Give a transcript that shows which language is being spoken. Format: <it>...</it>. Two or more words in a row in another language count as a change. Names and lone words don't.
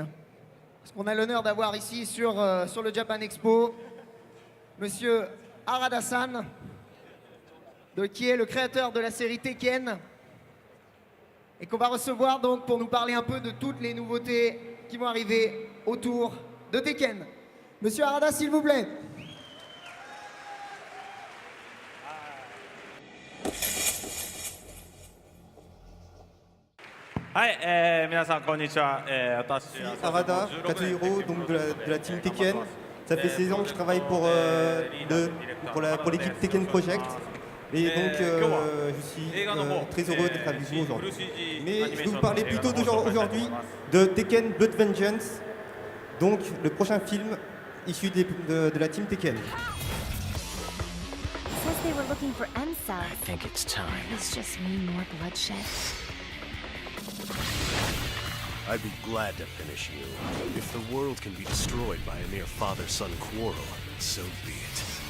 <fr>Parce qu'on a l'honneur d'avoir ici sur le Japan Expo Monsieur Harada-san, qui est le créateur de la série Tekken, et qu'on va recevoir donc pour nous parler un peu de toutes les nouveautés qui vont arriver autour de Tekken. Monsieur Harada, s'il vous plaît.</fr> <ja>はい、皆さんこんにちは。私</ja> <fr>Harada, Katsuhiro, donc de la team Tekken. Ça fait 16 ans que je travaille pour l'équipe Tekken Project. Et donc je suis très heureux d'être avec vous aujourd'hui. Mais je vais vous parler plutôt aujourd'hui de Tekken Blood Vengeance, donc le prochain film issu de la team Tekken.</fr> <en>Says they were looking for M-Cell. I think it's time. It's just me more bloodshed. I'd be glad to finish you. If the world can be destroyed by a mere father-son quarrel, so be it.</en>